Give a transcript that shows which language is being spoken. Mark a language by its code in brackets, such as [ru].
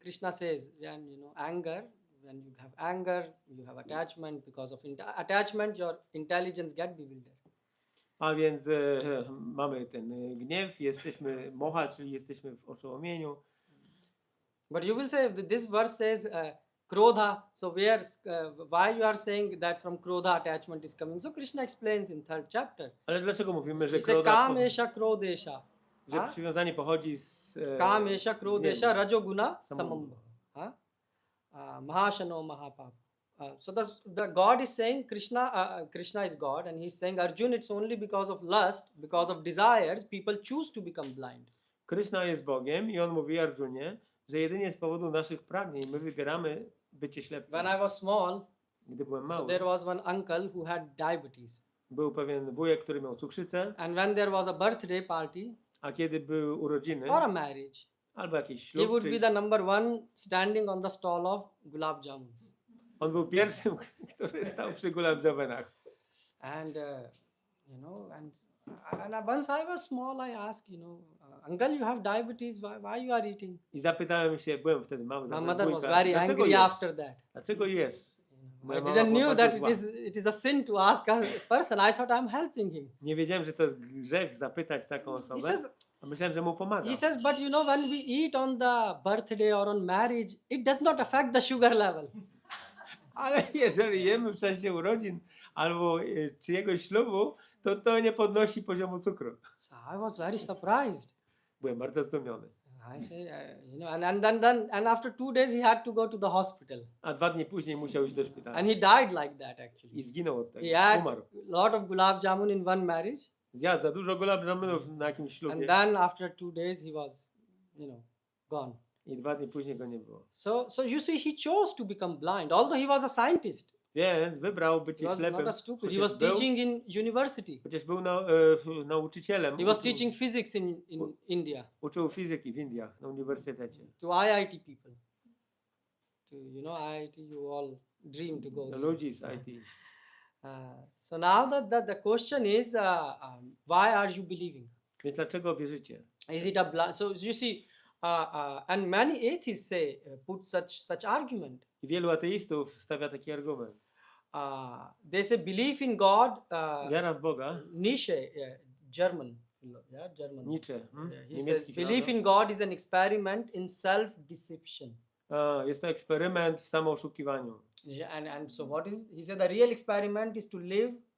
[en] Krishna says, anger, when you have anger, you have attachment. Because of attachment, your intelligence get bewildered. [pl] A więc mamy ten gniew, jesteśmy moha, czyli jesteśmy w oszołomieniu. [en] But you will say, this verse says, Krodha, so why you are saying that from Krodha attachment is coming? So Krishna explains in 3rd chapter. [pl] Ale dlaczego mówimy, że [en] He said, Kamesha Krodesha. [pl] że przywiązanie pochodzi z Kamesha Krodesha Rajoguna Samambha. Samambha. Mahashano Mahapap. [en] So the God is saying, Krishna is God, and he's saying, Arjun, it's only because of lust, because of desires, people choose to become blind. [pl] Krishna jest Bogiem i on mówi Arjunie, że jedynie z powodu naszych pragnień my wybieramy bycie ślepcem. [en] When I was small, [pl] Gdy byłem mały, [en] there was one uncle who had diabetes. [pl] był pewien wujek, który miał cukrzycę, [en] And when there was a birthday party [pl] a kiedy były urodziny [en] or a marriage, [pl] albo jakiś [en] he [pl] ślub, [en] would be [pl] czy [en] the number one standing on the stall of gulab jamuns. [pl] on był pierwszym, który stał przy gulab jamunach. [en] And and once I was small, I asked, uncle, you have diabetes. Why you are eating? [pl] I zapytałem się, byłem wtedy mały, [en] My mother was [pl] wujka, [en] very [pl] dlaczego [en] angry [pl] jesz? [en] after that. [pl] Dlaczego jesz? [en] I [pl] Moja mama [en] didn't [pl] była [en] knew [pl] bardzo [en] that [pl] zła. [en] it is a sin to ask a person. I thought I'm helping him. [pl] Nie wiedziałem, że to jest grzech zapytać taką [en] He [pl] osobę, [en] says, [pl] a myślałem, że mu pomaga. [en] but when we eat on the birthday or on marriage, it does not affect the sugar level. [pl] Ale jeżeli jemy w czasie urodzin albo czyjegoś ślubu, to nie podnosi poziomu cukru. [en] So I was very surprised. [pl] Byłem bardzo zdumiony. [en] I say, and after 2 days he had to go to the hospital, [pl] A 2 dni później musiał iść do szpitala. [en] and he died like that actually. [pl] I zginął od tego. [en] He had [pl] Umarł. [en] a lot of gulab jamun in one marriage, [pl] Zjadł za dużo gulab jamunów na jakimś [en] and [pl] ślubie. [en] then after 2 days he was, gone. [pl] I 2 dni później go nie było. [en] So you see, he chose to become blind, although he was a scientist. [pl] Więc wybrał [en] He [pl] bycie [en] was [pl] ślepym. [en] not a stupid. He [pl] Chociaż [en] was [pl] był, [en] teaching in university. [pl] chociaż był nauczycielem. [en] He was teaching physics in India [pl] Uczył fizyki w Indiach na uniwersytecie. [en] to IIT people. To IIT, you all dream to go. [pl] Do [en] there. [pl] ludzi z IT. [en] So now the question is, why are you believing? [pl] Więc dlaczego wierzycie? [en] Is it a blind? So you see, and many atheists say put such argument. [pl] I wielu ateistów stawia taki argument. [en] They say belief in God. [pl] Wiara w Boga, [en] Nietzsche, German, German. [pl] Nietzsche, [en] He says [pl] niemiecki [en] belief [pl] filozof. [en] in God is an experiment in self-deception. [pl] Jest to eksperyment w samooszukiwaniu. [en] And so what is? He said the real experiment is to live